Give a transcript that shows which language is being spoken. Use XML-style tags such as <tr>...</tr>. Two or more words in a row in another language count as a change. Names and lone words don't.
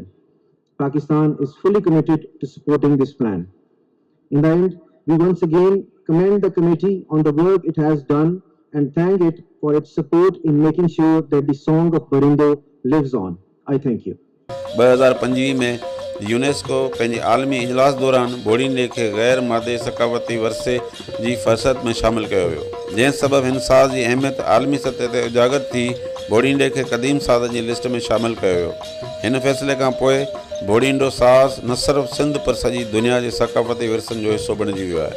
<en>Pakistan is fully committed to supporting this plan. In the end, we once again commend the committee on the work it has done and thank it for its support in making sure that the song of Borindo lives on. I thank you.</en> <sd>2025 में यूनेस्को पंहिंजे आलमी इजलास दौरान बोड़ींडे खे गैर मादे सकाफ़ती वरसे जी फ़हरिस्त में शामिलु कयो वियो, जंहिं सबबि हिन साज़ जी अहमियत आलमी सतह ते उजागर थी बोड़ींडे खे क़दीम साज़ जी लिस्ट में शामिलु कयो वियो। हिन फ़ैसिले खां पोइ बोड़ींडो साज़ न सिर्फ़ु सिंध पर सॼी दुनिया जे सकाफ़ती विरसनि जो हिसो बणिजी वियो आहे।</sd>